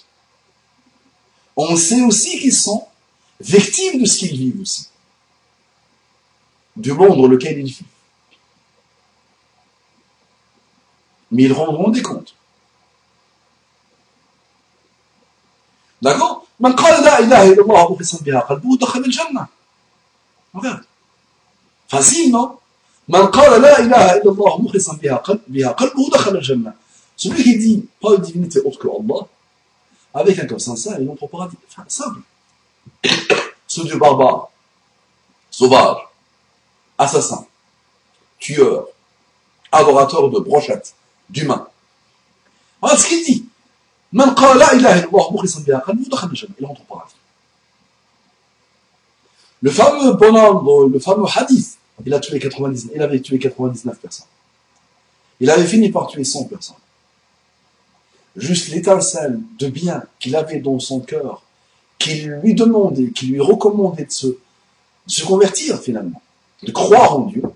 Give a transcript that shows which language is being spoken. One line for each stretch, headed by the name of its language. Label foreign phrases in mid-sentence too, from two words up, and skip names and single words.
French: On sait aussi qu'ils sont victimes de ce qu'ils vivent aussi. Du monde dans lequel ils vivent. Mais ils rendront des comptes. D'accord?
Arabic: من قال لا إله إلا الله مخلصا بها قلبه دخل الجنة.
French: Regarde. Facile, non?
Arabic: من قال لا إله إلا الله مخلصا بها قلبه دخل الجنة.
French: Celui qui dit pas une divinité autre que Allah, avec un cœur sincère, il entre au paradis. Enfin, simple. Ce Dieu barbare, sauvage, assassin, tueur, adorateur de brochettes, d'humains. Voilà ce qu'il dit.
Arabic: من قال لا إله إلا الله مخلصا بها قلبه دخل الجنة.
French: Il entre au paradis. Le fameux bonhomme, le fameux hadith, il avait tué 99 personnes. Il avait fini par tuer 100 personnes. Juste l'étincelle de bien qu'il avait dans son cœur, qui lui demandait, qui lui recommandait de se convertir finalement, de croire en Dieu.